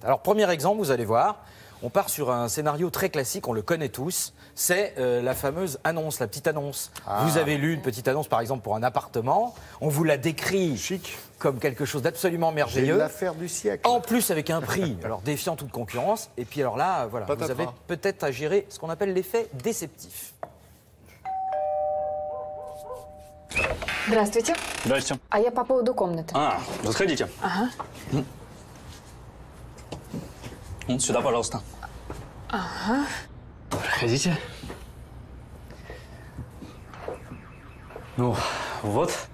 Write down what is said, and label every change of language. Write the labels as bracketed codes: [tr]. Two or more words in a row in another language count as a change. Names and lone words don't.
[fr] Alors, premier exemple, vous allez voir, on part sur un scénario très classique, on le connaît tous, c'est la fameuse annonce, la petite annonce. Vous avez lu une petite annonce par exemple pour un appartement, on vous la décrit Chic. comme quelque chose d'absolument C'est merveilleux. l'affaire du siècle. En plus avec un prix, alors défiant toute concurrence. Et puis alors là, voilà, vous Patatras. avez peut-être à gérer ce qu'on appelle l'effet déceptif. [ru] Здравствуйте. Здрасте. А я по поводу комнаты. Заходите. Ага. Вот сюда, пожалуйста. Ага. Проходите. Ну, вот.